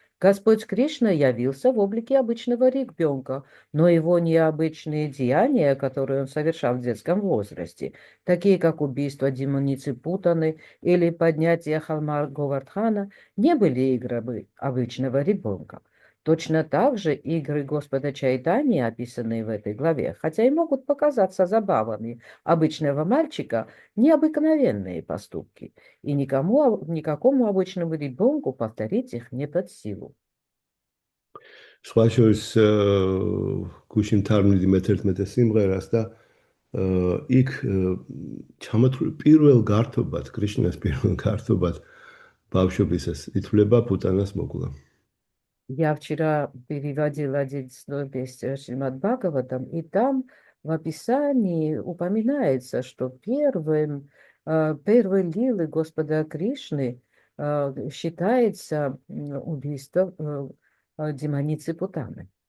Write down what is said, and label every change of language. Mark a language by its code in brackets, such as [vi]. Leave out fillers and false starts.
[ru] Господь Кришна явился в облике обычного ребенка, но его необычные деяния, которые он совершал в детском возрасте, такие как убийство демоницы Путаны или поднятие холма Говардхана, не были играми обычного ребенка. Точно так же игры Господа Чайтаньи, описанные в этой главе, хотя и могут показаться забавами обычного мальчика, необыкновенные поступки, и никакому обычному ребенку повторить их не под силу. [ka] სხვა შორის გუშინ თარგმნიდი მე-11 სიმღერას და იქ ჩამოთვლილი პირველ გართობად, კრიშნას პირველ гартобად ბავშვობისას ითვლება პუტანას მოკლა. [ru] Я вчера переводила один песню Шримад Бхагаватам, и там в описании упоминается, что первой лилой Господа Кришны считается убийство демоницы Путаны.